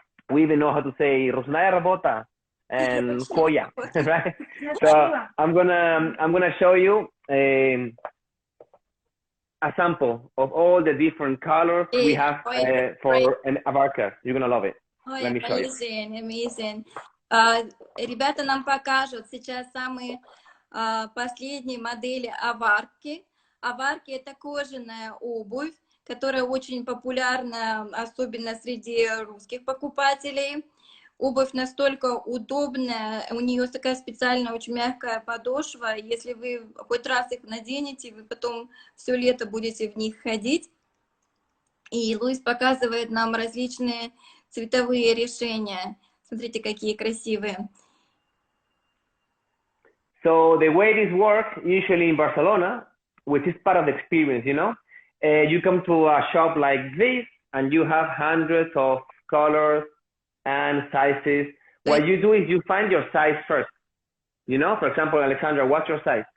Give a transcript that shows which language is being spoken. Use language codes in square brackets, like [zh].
[en] We even know how to say Rusnaya Rabota and Koya, right? So I'm gonna show you a sample of all the different colors we have for an avarka. You're gonna love it. Let me show you. Amazing. [ru] Ребята нам покажут сейчас самые последние модели аварки. Аварки — это кожаная обувь, которая очень популярна, особенно среди русских покупателей. Обувь настолько удобная, у нее такая специальная, очень мягкая подошва. Если вы хоть раз их наденете, вы потом все лето будете в них ходить. И Луис показывает нам различные цветовые решения. Смотрите, какие красивые. [en] So the way this works, usually in Barcelona, which is part of the experience, you know, you come to a shop like this and you have hundreds of colors and sizes. What you do is you find your size first. You know, for example, Alexandra, what's your size?